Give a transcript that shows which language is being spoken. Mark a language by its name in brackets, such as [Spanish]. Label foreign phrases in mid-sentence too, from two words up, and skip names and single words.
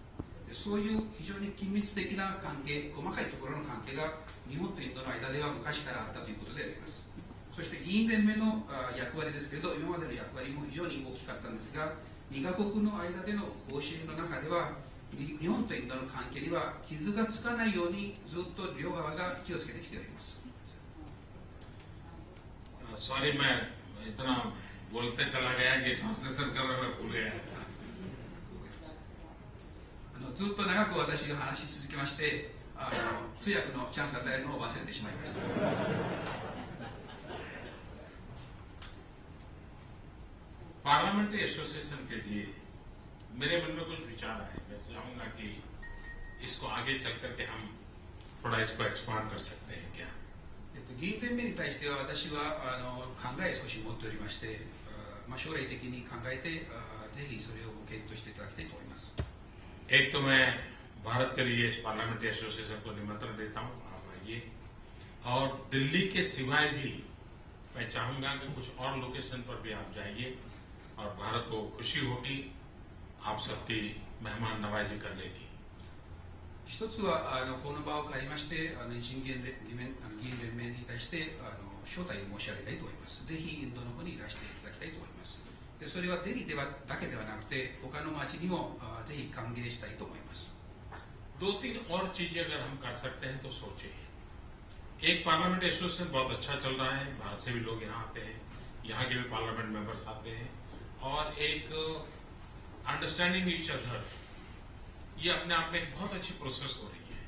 [Japanese] そういう非常に緊密的な関係、細かいところの関係が日本とインドの間では昔からあったということであります。そして議員連盟の役割ですけれど、今までの役割も非常に大きかったんですが、2カ国の間での方針の中では、日本とインドの関係には傷がつかないようにずっと両側が気をつけてきております。 [Hindi] सॉरी मैं इतना बोलते चला गया कि ट्रांसलेशन करना मैं भूल गया था। [Japanese] ずっと長く私が話し続けまして、通訳のチャンス与えるのを忘れてしまいました。 [English] parliamentary association [Hindi] के लिए मेरे मन में कुछ विचार आए। मैं चाहूंगा कि इसको आगे चल करके हम थोड़ा इसको एक्सपांड कर सकते हैं क्या। [Japanese] 議員連盟に対しては私は考え少し持っておりまして、将来的に考えてぜひそれをご検討していただきたいと思います。 [Hindi] एक तो मैं भारत के लिए इस [English] parliamentary association [Hindi] को निमंत्रण देता हूं, आप आइए। और दिल्ली के सिवाय भी मैं चाहूंगा कि कुछ और लोकेशन पर भी आप जाइए और भारत को खुशी होगी आप सबकी मेहमान नवाजी करने की। [Japanese] 一つはこの場を借りまして議員連盟に対して招待を申し上げたいと思います。ぜひインドの方にいらしていただきたいと思います。でそれはデリだけではなくて他の町にもぜひ歓迎したいと思います。 [Hindi] दो तीन और चीजें अगर हम कर सकते हैं तो सोचिए। एक [English] parliament association [Hindi] बहुत अच्छा चल रहा है, भारत से भी लोग यहाँ आते हैं, यहाँ के भी [English] parliament members [Hindi] आते हैं और एक [English] understanding each other, [Hindi] ये अपने आप में एक बहुत अच्छी प्रोसेस हो रही है।